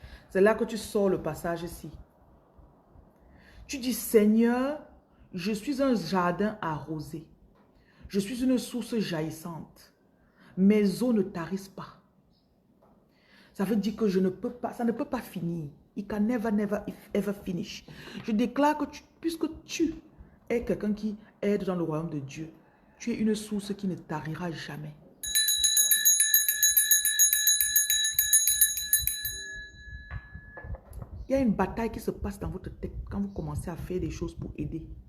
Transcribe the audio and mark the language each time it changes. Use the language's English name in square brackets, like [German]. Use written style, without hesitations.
[French] C'est là que tu sors le passage ici. Tu dis, Seigneur, je suis un jardin arrosé. Je suis une source jaillissante. Mes eaux ne tarissent pas. Ça veut dire que je ne peux pas, ça ne peut pas finir. [English] It can never, never, ever finish. [French] Je déclare que puisque tu es quelqu'un qui aide dans le royaume de Dieu, tu es une source qui ne tarira jamais. Il y a une bataille qui se passe dans votre tête quand vous commencez à faire des choses pour aider.